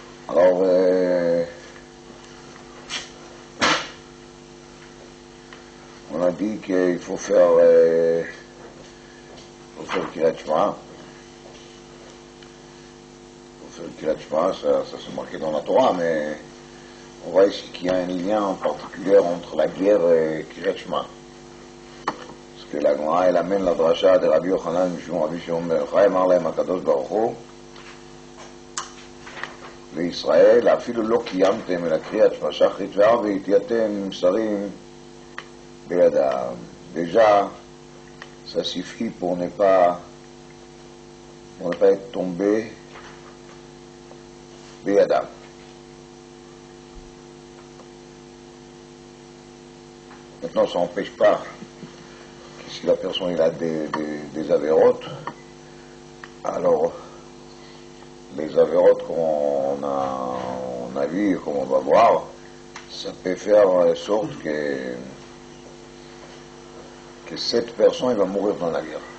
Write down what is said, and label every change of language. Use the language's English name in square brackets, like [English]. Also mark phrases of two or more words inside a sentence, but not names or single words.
[French] Alors, on a dit qu'il faut faire [Hebrew] קריאת שמע. קריאת שמע, [French] ça c'est marqué dans la Torah, mais on voit ici qu'il y a un lien en particulier entre la guerre et [Hebrew] קריאת שמע. [French] Parce que la Gemara, elle amène la dracha de Rabbi Yochanan, Rabbi Shimon ben Yochai, [Hebrew] אמר להם הקדוש ברוך הוא לישראל, אפילו לא קיימתם אלא קריאת שמע שחרית וערבית, יתם שרים בידם. [French] Déjà, ça suffit pour ne pas être tombé בידם. Maintenant, ça n'empêche pas que si la personne il a des avérotes, alors les avérotes qu'on a vu, comme on va voir, ça peut faire en sorte que cette personne va mourir dans la guerre.